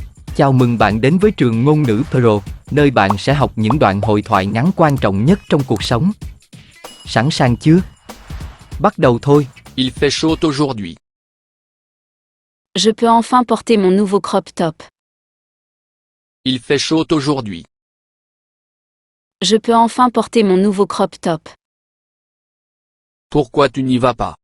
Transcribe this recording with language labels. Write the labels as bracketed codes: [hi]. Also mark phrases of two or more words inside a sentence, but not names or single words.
[vi] Chào mừng bạn đến với trường ngôn ngữ Pro, nơi bạn sẽ học những đoạn hội thoại ngắn quan trọng nhất trong cuộc sống. Sẵn sàng chưa? Bắt đầu thôi. [fr] Il fait chaud aujourd'hui. Je peux enfin porter mon nouveau [en] crop top. [fr] Il fait chaud aujourd'hui. Je peux enfin porter mon nouveau [en] crop top. [fr] Pourquoi tu n'y vas pas?